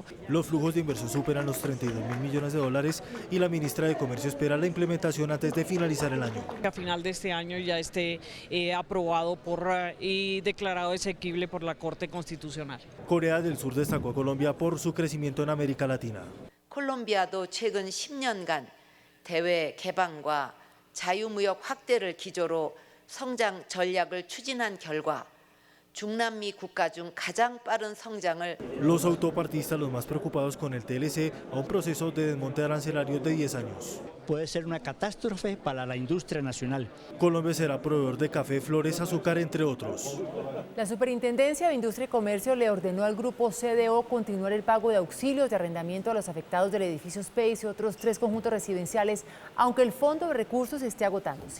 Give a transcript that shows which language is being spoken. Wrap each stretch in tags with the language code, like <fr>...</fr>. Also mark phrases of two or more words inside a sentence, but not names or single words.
<es>Los flujos de inversión superan los 32.000 millones de dólares y la ministra de Comercio espera la implementación antes de finalizar el año. A final de este año ya esté aprobado y declarado exequible por la Corte Constitucional. Corea del Sur destacó a Colombia por su crecimiento en América Latina.</es> <ko>콜롬비아도 최근 10년간 대외 개방과 자유무역 확대를 기조로 성장 전략을 추진한 결과 중남미 국가 중 가장 빠른 성장을.</ko> <es>Los autopartistas, los más preocupados con el TLC, a un proceso de desmonte arancelario de 10 años. Puede ser una catástrofe para la industria nacional. Colombia será proveedor de café, flores, azúcar, entre otros. La Superintendencia de Industria y Comercio le ordenó al grupo CDO continuar el pago de auxilios de arrendamiento a los afectados del edificio Space y otros 3 conjuntos residenciales, aunque el fondo de recursos esté agotándose.</es>